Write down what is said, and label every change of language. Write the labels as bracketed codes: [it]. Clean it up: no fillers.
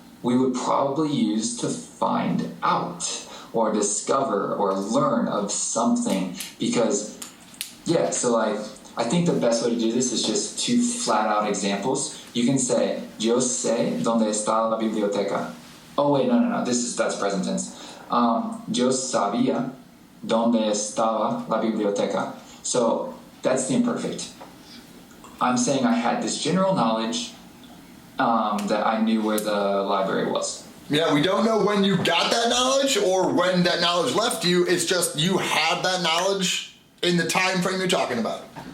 [en] We would probably use to find out or discover or learn of something because, yeah, so like, I think the best way to do this is just two flat out examples. You can say, [es] yo sé dónde está la biblioteca. [en] Oh wait, no, that's present tense. [es] Yo sabía dónde estaba la biblioteca. [en] So that's the imperfect. I'm saying I had this general knowledge that I knew where the library was. Yeah, we don't know when you got that knowledge or when that knowledge left you. It's just you had that knowledge in the time frame you're talking about.